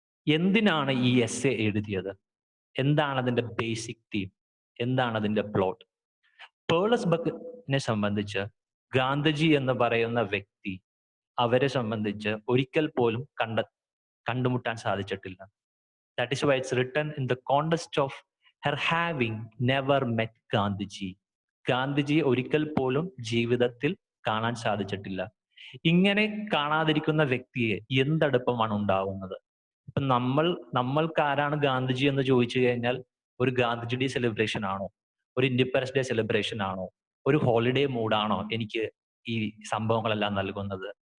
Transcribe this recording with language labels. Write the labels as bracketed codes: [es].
[ml] എന്തിനാണ് ഈ എസ്സേ എഴുതിയത്? എന്താണ് അതിന്റെ ബേസിക് തീം? എന്താണ് അതിന്റെ പ്ലോട്ട്? പേർൾ ബക്കിനെ സംബന്ധിച്ച് ഗാന്ധിജി എന്ന് പറയുന്ന വ്യക്തി, അവരെ സംബന്ധിച്ച് ഒരിക്കൽ പോലും കണ്ടുമുട്ടാൻ സാധിച്ചിട്ടില്ല. [en] That is why it's written in the context of her having never met Gandhiji. [ml] ഗാന്ധിജിയെ ഒരിക്കൽ പോലും ജീവിതത്തിൽ കാണാൻ സാധിച്ചിട്ടില്ല. ഇങ്ങനെ കാണാതിരിക്കുന്ന വ്യക്തിയെ എന്തടുപ്പമാണ് ഉണ്ടാവുന്നത്? ഇപ്പൊ നമ്മൾക്ക് ആരാണ് ഗാന്ധിജി എന്ന് ചോദിച്ചു കഴിഞ്ഞാൽ ഒരു ഗാന്ധിജി ഡേ സെലിബ്രേഷൻ ആണോ, ഒരു ഇൻഡിപെൻഡൻസ് ഡേ സെലിബ്രേഷൻ ആണോ, ഒരു ഹോളിഡേ മൂഡാണോ എനിക്ക് ഈ സംഭവങ്ങളെല്ലാം നൽകുന്നത്?